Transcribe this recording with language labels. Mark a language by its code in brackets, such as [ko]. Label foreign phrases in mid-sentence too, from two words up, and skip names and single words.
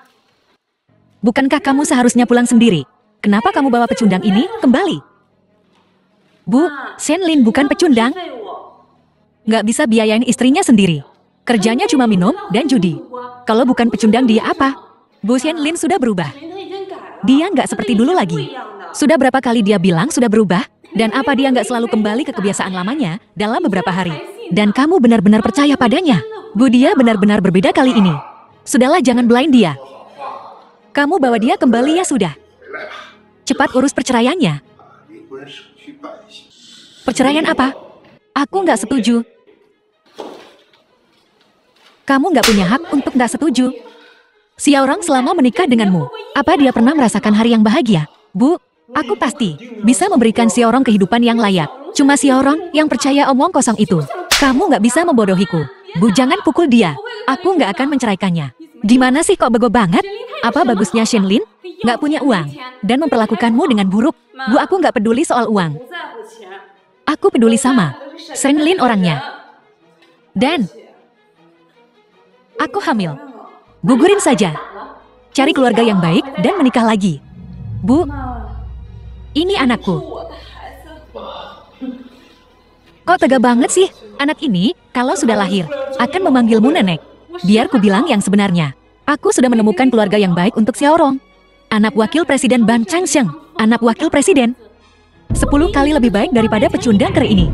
[id] bukankah kamu seharusnya pulang sendiri? Kenapa kamu bawa pecundang ini kembali? Bu, Shenlin bukan pecundang. [zh] 费我。 [id] Nggak bisa biayain istrinya sendiri. Kerjanya cuma minum dan judi. Kalau bukan pecundang dia apa? Bu Shenlin sudah berubah. [zh] 他已经改了。 [id] Dia nggak seperti dulu lagi. Sudah berapa kali dia bilang sudah berubah? Dan apa dia nggak selalu kembali ke kebiasaan lamanya dalam beberapa hari? Dan kamu benar-benar percaya padanya? Bu, dia benar-benar berbeda kali ini. Sudahlah, jangan blind dia. Kamu bawa dia kembali ya sudah. Cepat urus perceraiannya. [zh] 离婚手续办一下。 [id] Perceraian apa? Aku nggak setuju. Kamu nggak punya hak untuk nggak setuju. Xiaorong selama menikah denganmu, apa dia pernah merasakan hari yang bahagia? Bu, aku pasti bisa memberikan Xiaorong kehidupan yang layak. Cuma Xiaorong yang percaya omong kosong itu. Kamu nggak bisa membodohiku. Bu, jangan pukul dia. Aku nggak akan menceraikannya. Di mana sih kok bego banget? Apa bagusnya Shenlin? Nggak punya uang dan memperlakukanmu dengan buruk. Bu, aku nggak peduli soal uang. [zh] 不在乎钱。 [id] Aku peduli sama Shenlin orangnya. Dan aku hamil. Gugurin saja. Cari keluarga yang baik dan menikah lagi. Bu, [zh] 妈， [id] ini anakku. [zh] 我的孩子。 [id] Kok tega banget sih? Anak ini, kalau sudah lahir, akan memanggilmu nenek. Biar ku bilang yang sebenarnya. Aku sudah menemukan keluarga yang baik untuk Xiaorong. Anak wakil presiden Ban Changsheng. Anak wakil presiden. 10 kali lebih baik daripada pecundang kere ini.